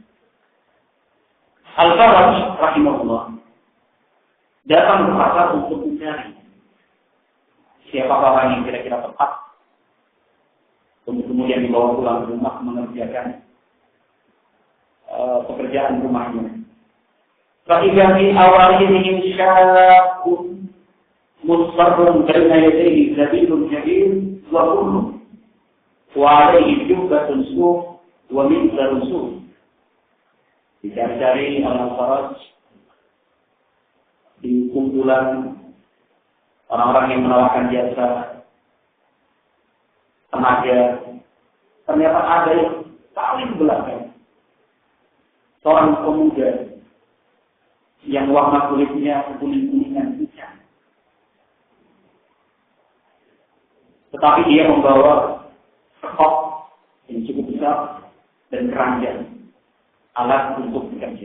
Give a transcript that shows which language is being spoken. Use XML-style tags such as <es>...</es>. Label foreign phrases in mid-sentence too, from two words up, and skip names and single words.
<id>Al-Faraj rahimahullah datang ke pasar untuk mencari siapa orang yang kira-kira tepat untuk kemudian dibawa pulang ke rumah mengerjakan pekerjaan rumahnya.</id> <ar>فإذا في أولهم شاب مصفر بين يديه زبيل جديد وكل وعليه جبة صوف ومئزر صوف.</ar> <id>Dicari-cari Al-Faraj di kumpulan orang-orang yang menawarkan jasa tenaga. Ternyata ada yang paling belakang, seorang pemuda yang warna kulitnya kuning-kuningan pucat, tetapi dia membawa sekop yang cukup besar dan keranjang, alat untuk bekerja.</id>